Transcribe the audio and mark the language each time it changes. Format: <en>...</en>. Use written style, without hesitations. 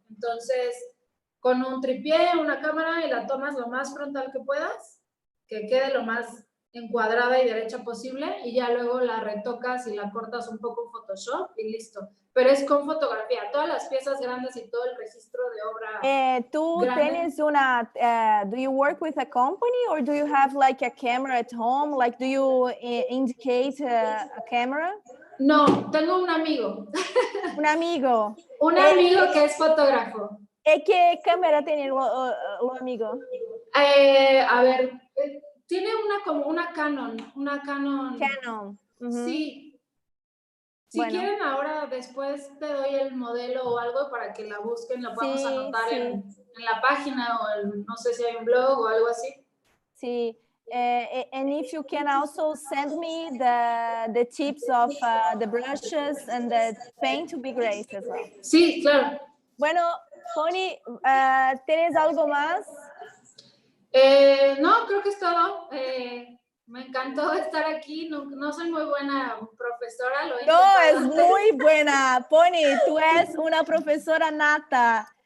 <es>Entonces, con un tripié, una cámara y la tomas lo más frontal que puedas, que quede lo más encuadrada y derecha posible, y ya luego la retocas y la cortas un poco en Photoshop y listo. Pero es con fotografía, todas las piezas grandes y todo el registro de obra. ¿Tú tienes una,</es> <en>do you work with a company or do you have like a camera at home? Like, do you indicate a camera?</en> <es>No, tengo un amigo. Un amigo. Un amigo que es fotógrafo. ¿Qué cámara tiene lo amigo? A ver, tiene como una Canon. Canon. Sí. Si quieren, ahora después te doy el modelo o algo para que la busquen, la podamos anotar en la página o no sé si hay un blog o algo así. Sí.</es> <en>And if you can also send me the tips of the brushes and the paint, to be great as well.</en> <es>Sí, claro. Bueno, Pony, ¿tienes algo más? No, creo que es todo. Me encantó estar aquí. No soy muy buena profesora. No, es muy buena. Pony, tú eres una profesora nata.</es>